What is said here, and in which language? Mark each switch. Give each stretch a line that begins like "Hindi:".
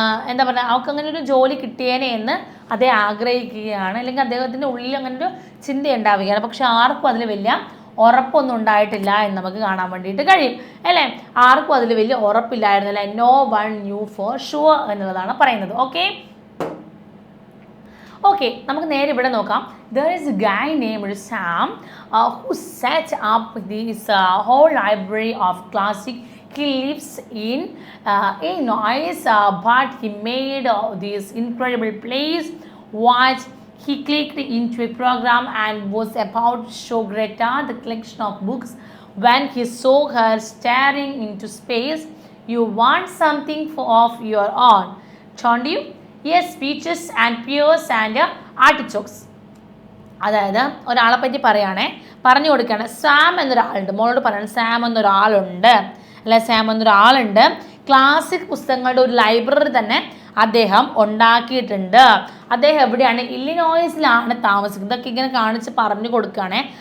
Malayalam: എന്താ പറയുക, അവൾക്ക് അങ്ങനെ ഒരു ജോലി കിട്ടിയേനെ എന്ന് അദ്ദേഹം ആഗ്രഹിക്കുകയാണ്, അല്ലെങ്കിൽ അദ്ദേഹത്തിൻ്റെ ഉള്ളിൽ അങ്ങനെ ഒരു ചിന്ത ഉണ്ടാവുകയാണ്. പക്ഷെ ആർക്കും അതിൽ വലിയ ഉറപ്പൊന്നും ഉണ്ടായിട്ടില്ല എന്ന് നമുക്ക് കാണാൻ വേണ്ടിയിട്ട് കഴിയും, അല്ലേ. ആർക്കും അതിൽ വലിയ ഉറപ്പില്ലായിരുന്നില്ല.
English: no one knew for sure
Malayalam: എന്നുള്ളതാണ് പറയുന്നത്. ഓക്കെ, നമുക്ക് നേരെ ഇവിടെ നോക്കാം.
English: There is a guy named Sam who set up this whole library of classic. He lives in Illinois, but he made this incredible place. What he clicked into a program and was about to show Greta the collection of books when he saw her staring into space. You want something of your own, don't you? Yes, peaches and pears and artichokes.
Malayalam: അതായത് ഒരാളെ പറ്റി പറഞ്ഞു കൊടുക്കുകയാണ്. Sam എന്നൊരാളുണ്ട്, മോളോട് പറയണം Sam എന്നൊരാളുണ്ട്, അല്ലെ, Sam എന്നൊരാളുണ്ട്. Classic പുസ്തകങ്ങളുടെ ഒരു ലൈബ്രറി തന്നെ അദ്ദേഹം ഉണ്ടാക്കിയിട്ടുണ്ട്. അദ്ദേഹം എവിടെയാണ്, ഇല്ലിനോയ്സിലാണ് താമസിക്കുന്നത്. ഇതൊക്കെ ഇങ്ങനെ കാണിച്ച് പറഞ്ഞു കൊടുക്കുകയാണ്.